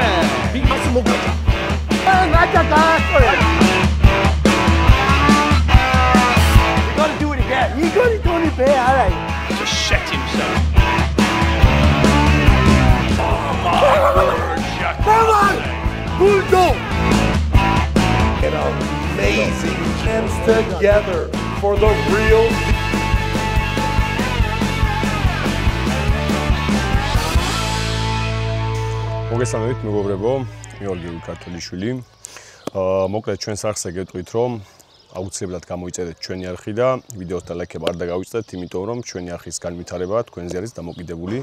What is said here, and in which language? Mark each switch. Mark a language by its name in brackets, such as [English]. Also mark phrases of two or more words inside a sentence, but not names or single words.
[English] You gotta do it again. You gotta do it again, alright. Just shit himself. Come on! Bulldog! An amazing chance together for the real. [Georgian] მოგესალმებით მეგობრებო, მეოლგი ქართულიშვილი. მოკლედ ჩვენს არხზე გეტყვით, რომ აუცილებლად გამოიწერეთ ჩვენი არხი და ვიდეოს და ლაიქება არ დაგავიწყდეთ, იმიტომ რომ ჩვენი არხის განვითარება თქვენზე არის დამოკიდებული.